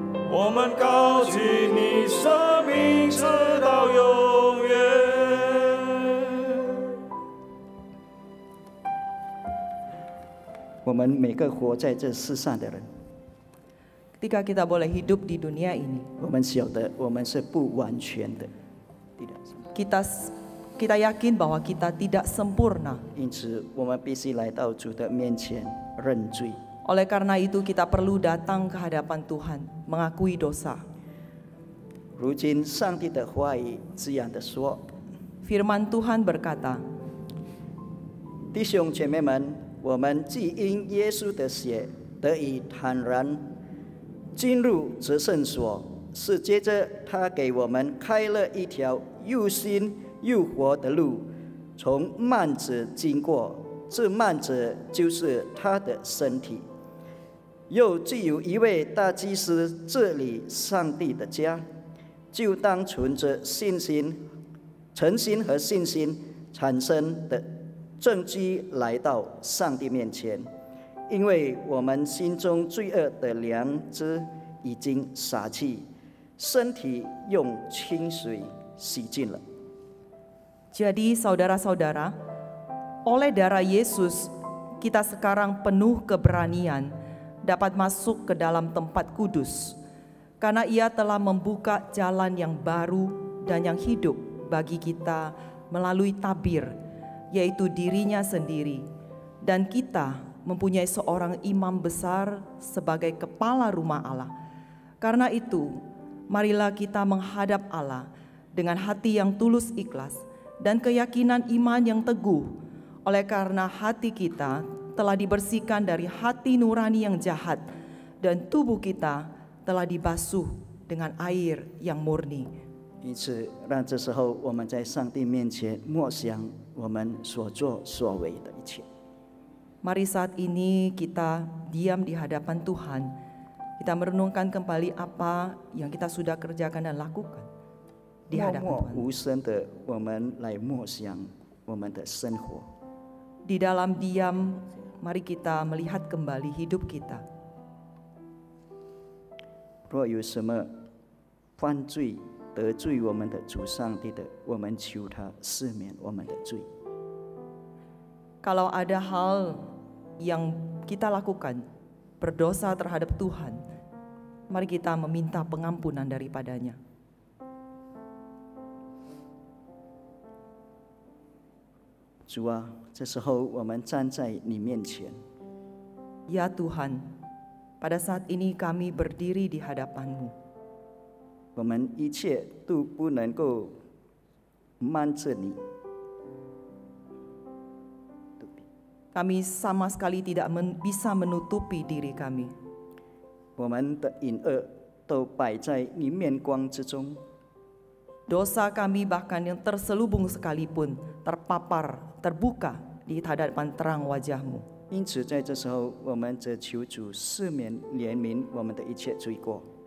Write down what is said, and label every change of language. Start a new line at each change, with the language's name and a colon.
Chinese: 我们高举你生命直到永远。我们每个活在这世上的人，
Indonesian: Ketika kita boleh hidup di dunia ini,
Chinese: 我们晓得我们是不完全的，
Indonesian: kita yakin bahwa kita tidak sempurna.
Chinese: 因此我们必须来到主的面前认罪。
Indonesian: Oleh karena itu kita perlu datang ke hadapan Tuhan, mengakui dosa.
Chinese: 如今上帝的话语这样的说：
Indonesian: Firman Tuhan berkata,
Chinese: 弟兄姐妹们，我们既因耶稣的血得以坦然进入至圣所，是接着他给我们开了一条又新又活的路，从幔子经过，这幔子就是他的身体。又既有一位大祭司治理上帝的家，就当存着信心、诚心和信心产生的证据来到上帝面前，因为我们心中罪恶的良知已经洒去，身体用清水洗净了。
Indonesian: jadi saudara-saudara, oleh darah Yesus kita sekarang penuh keberanian dapat masuk ke dalam tempat kudus, karena Ia telah membuka jalan yang baru dan yang hidup bagi kita melalui tabir, yaitu dirinya sendiri. Dan kita mempunyai seorang imam besar sebagai kepala rumah Allah. Karena itu, marilah kita menghadap Allah dengan hati yang tulus ikhlas dan keyakinan iman yang teguh, oleh karena hati kita telah dibersihkan dari hati nurani yang jahat, dan tubuh kita telah dibasuh dengan air yang murni.
Chinese: 因此，让这时候我们在上帝面前默想我们所作所为的一切。
Indonesian: Mari saat ini kita diam di hadapan Tuhan. Kita merenungkan kembali apa yang kita sudah kerjakan dan lakukan di hadapan
Chinese: 默
Indonesian: Tuhan.
Chinese: 无声的，我们来默想我们的生活。
Indonesian: Di dalam diam, mari kita melihat kembali hidup kita.
Chinese: 若有什么犯罪得罪我们的主上帝的，我们求他赦免我们的罪。
Indonesian: Kalau ada hal yang kita lakukan berdosa terhadap Tuhan, mari kita meminta pengampunan daripadanya.
Chinese: 主啊，这时候我们站在你面前，
Indonesian: Ya Tuhan, pada saat ini kami berdiri di hadapan-Mu.
Chinese: 我们一切都不能够瞒着你。
Indonesian: Kami sama sekali tidak bisa menutupi diri kami.
Chinese: 我们的隐恶都摆在你面光之中，
Indonesian: Dosa kami bahkan yang terselubung sekalipun terpapar, terbuka di hadapan terang wajah-Mu.
Chinese: 因此在这时候，我们则求主赦免怜悯我们的一切罪过。